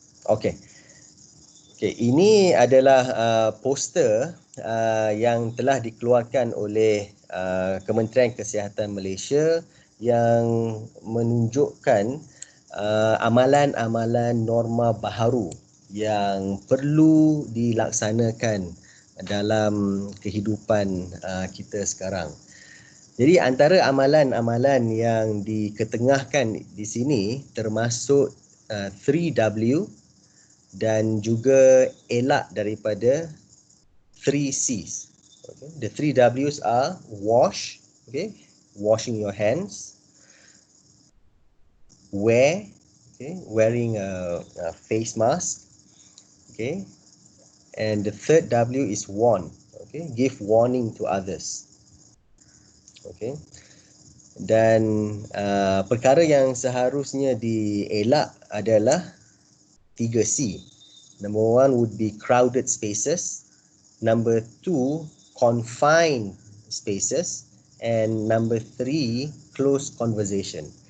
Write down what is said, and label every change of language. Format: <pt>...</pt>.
<ms>Okey. Ini adalah poster yang telah dikeluarkan oleh Kementerian Kesihatan Malaysia yang menunjukkan amalan-amalan norma baharu yang perlu dilaksanakan dalam kehidupan kita sekarang. Jadi antara amalan-amalan yang diketengahkan di sini termasuk 3W dan juga elak daripada 3Cs.</ms> <en>Okay. The 3Ws are wash, okay, washing your hands, wear, okay, wearing a face mask, okay, and the third W is warn, okay, give warning to others, okay.</en> <ms>Dan perkara yang seharusnya dielak adalah 3C.</ms> <en>Number 1 would be crowded spaces, number 2 confined spaces, and number 3 close conversation.</en>